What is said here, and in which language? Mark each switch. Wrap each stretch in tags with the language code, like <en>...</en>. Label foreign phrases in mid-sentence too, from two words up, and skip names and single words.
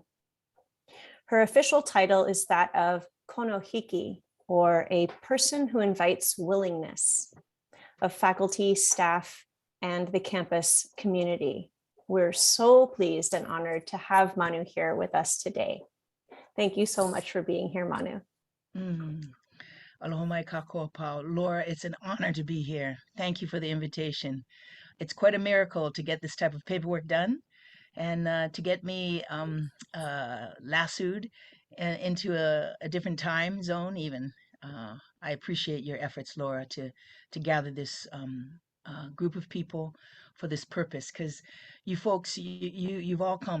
<en>Her official title is that of konohiki, or a person who invites willingness of faculty, staff, and the campus community. We're so pleased and honored to have Manu here with us today. Thank you so much for being here, Manu.</en> <haw>Aloha mai kako pau.</haw> <en>Laura, it's an honor to be here. Thank you for the invitation. It's quite a miracle to get this type of paperwork done and to get me lassoed into a different time zone even. I appreciate your efforts, Laura, to gather this group of people for this purpose, because you folks, you've all come.</en>